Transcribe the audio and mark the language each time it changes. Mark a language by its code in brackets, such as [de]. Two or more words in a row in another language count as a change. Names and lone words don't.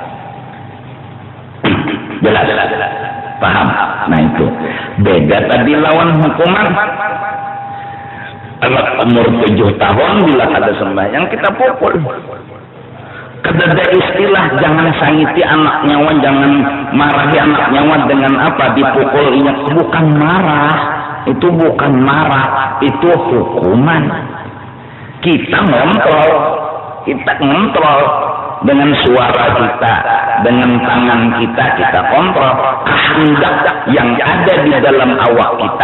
[id] Jelas, paham? Nah itu beda tadi lawan hukuman. Anak umur 7 tahun bila ada sembahyang kita pukul. [bjn] Kada istilah jangan sangiti anak nyawa, jangan marahi anak nyawa dengan apa dipukul. [id] Bukan marah, itu bukan marah, itu hukuman. Kita ngontrol dengan suara kita, dengan tangan kita kontrol kehendak yang ada di dalam awak kita.